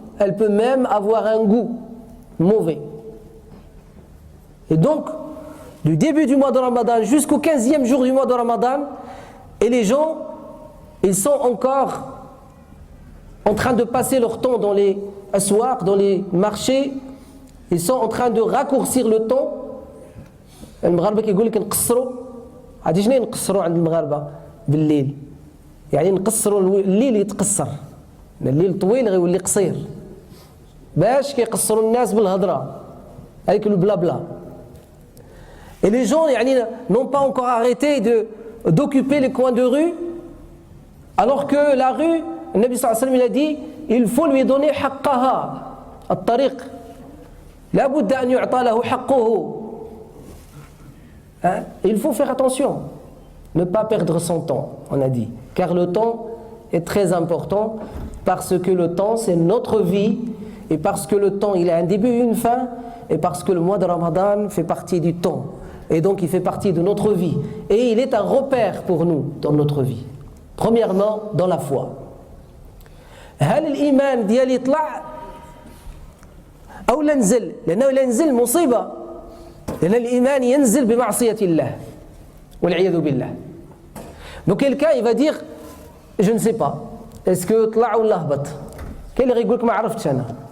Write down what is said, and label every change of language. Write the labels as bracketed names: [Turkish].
[French] Elle peut même avoir un goût mauvais. Et donc, du début du mois de Ramadan jusqu'au 15e jour du mois de Ramadan, et les gens, ils sont encore en train de passer leur temps dans les aswaq, dans les marchés, ils sont en train de raccourcir le temps. [Arabic] المغاربة كيقول لك نقصروا. عادي شنو نقصروا عند المغاربة بالليل؟ يعني نقصروا الليل يتقصر. الليل طويل غيولي قصير. باش كيقصروا الناس بالهضرة. [French] avec le blabla. Et les gens n'ont pas encore arrêté d'occuper les coins de rue, alors que la rue, le Nabi sallallahu alayhi wa sallam il a dit, il faut lui donner haqqaha, at-tariq. [Arabic] La budda an yu'ta lahu haqquhu. [French] Il faut faire attention, ne pas perdre son temps, on a dit, car le temps est très important, parce que le temps c'est notre vie, et parce que le temps il a un début et une fin, et parce que le mois de Ramadan fait partie du temps, et donc il fait partie de notre vie, et il est un repère pour nous dans notre vie. Premièrement, dans la foi. [Arabic] هل الإيمان ديالي يطلع أو لا نزل؟ لأنه لا ينزل مصيبة، لأن الإيمان ينزل بمعصية الله والعياذ بالله. [French] Donc quelqu'un il va dire je ne sais pas, est-ce que [Arabic] طلع ولا هبط؟ كاين اللي غيقول لك ما عرفتش أنا.